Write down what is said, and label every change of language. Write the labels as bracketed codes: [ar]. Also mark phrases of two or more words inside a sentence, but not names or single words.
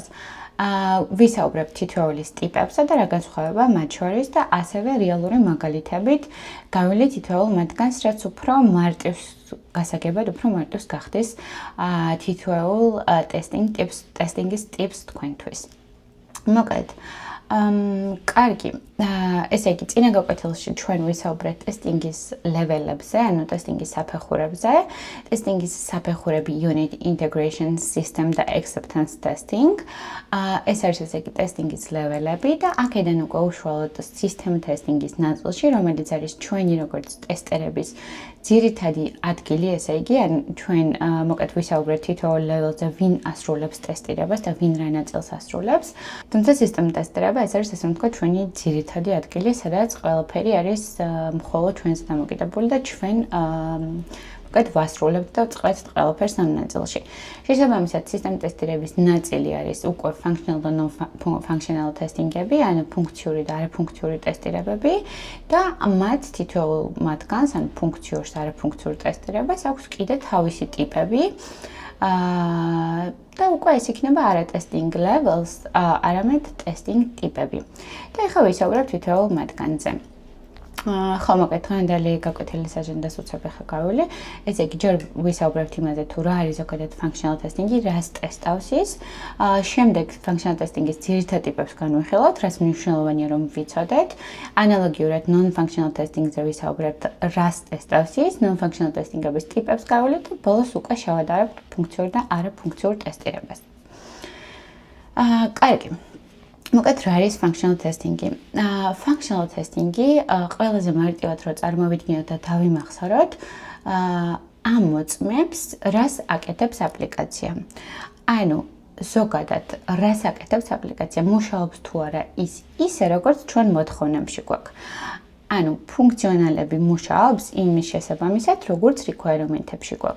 [ka] ვისაუბრებთ თითოეულის ტიპებსა და რა განსხვავება მათ შორის და ასევე რეალური მაგალითებით გავივლით თითოეულ მათგანს, რაც უფრო მარტივს გასაგებად, უფრო მარტივს გახდეს თითოეულ ტესტინგის ტიპს თქვენთვის. მოკლედ კარგი, ესე იგი, წინა გაკვეთილში ჩვენ ვისაუბრეთ ტესტინგის ლეველებზე, ანუ ტესტინგის საფეხურებზე, ტესტინგის საფეხურები [en] unit integration system [ka] და [en] acceptance testing. [ka] ეს არის ესე იგი ტესტინგის ლეველები და აქედან უკვე უშუალოდ [en] system testing-ის [ka] ნაწილში, რომელიც არის ჩვენი როგორც ტესტერების ძირითადი ადგილი, ესე იგი, ან ჩვენ მოკლედ ვისაუბრეთ თითოეულ ლეველზე, ვინ ასრულებს ტესტირებას და ვინ რა ნაწილს ასრულებს. თუმცა system ტესტირება ეს არის, ასე ვთქვათ, ჩვენი ძირითადი ადგილი, სადაც ყველაფერი არის მხოლოდ ჩვენზე დამოკიდებული და ჩვენ მოკლედ ვასრულებთ და ვწყებთ ყველაფერს ამ ნაწილში. შესაბამისად, სისტემ ტესტირების ნაწილი არის უკვე functional და [en] non-functional testing-ები, [ka] ანუ ფუნქციური და არაფუნქციური ტესტირებები და მათ თითოეულ მათგანს, ანუ ფუნქციურს და არაფუნქციურ ტესტირებას აქვს კიდე თავისი ტიპები. და უკვე ეს იქნება არა [en] testing levels, [ka] არამედ testing ტიპები. და ახლა ვისაუბრებთ თითოეულ მათგანზე. ხო, მოკლედ დღევანდელი გაკვეთილის აჯენდას უცებ ახლა გავივლი. ესე იგი, ჯერ ვისაუბრებთ იმაზე, თუ რა არის ზოგადად [en] functional testing-ი, [ka] რას ტესტავს ის. შემდეგ [en] functional testing-ის [ka] ძირითად ტიპებს განვიხილავთ, რაც მნიშვნელოვანია რომ ვიცოდეთ. ანალოგიურად [en] non-functional testing-ზე [ka] ვისაუბრებთ, რას ტესტავს ის, [en] non-functional testing-ების [ka] ტიპებს გავივლით და ბოლოს უკვე შევადარებთ ფუნქციურ და არაფუნქციურ ტესტირებას. კარგი. მოკლედ რა არის [en] functional testing-ი? Functional testing-ი [ka] ყველაზე მარტივად რო წარმოვიდგინოთ და დავიმახსოვროთ, ამ მოწმებს, რას აკეთებს აპლიკაცია. ანუ ზოგადად, რას აკეთებს აპლიკაცია, მუშაობს თუ არა ის ისე, როგორც ჩვენ მოთხოვნებში გვაქვს. ანუ ფუნქციონალები მუშაობს იმის შესაბამისად, როგორც requirement-ებში გვაქვს.